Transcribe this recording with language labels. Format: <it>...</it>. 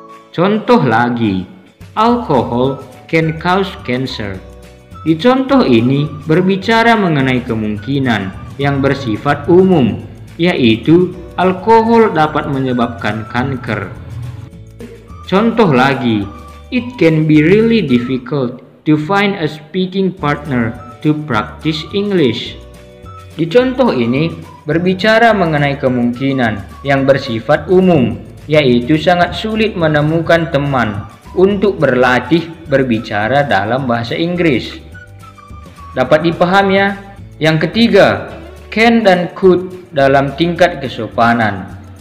<en>Contoh lagi, alcohol can cause cancer.</en> <id>Di contoh ini berbicara mengenai kemungkinan yang bersifat umum, yaitu alkohol dapat menyebabkan kanker.</id> <en>Contoh lagi, it can be really difficult to find a speaking partner to practice English.</en> <id>Di contoh ini berbicara mengenai kemungkinan yang bersifat umum, yaitu sangat sulit menemukan teman untuk berlatih berbicara dalam bahasa Inggris. Dapat dipahami ya? Yang ketiga, can dan could dalam tingkat kesopanan.</id>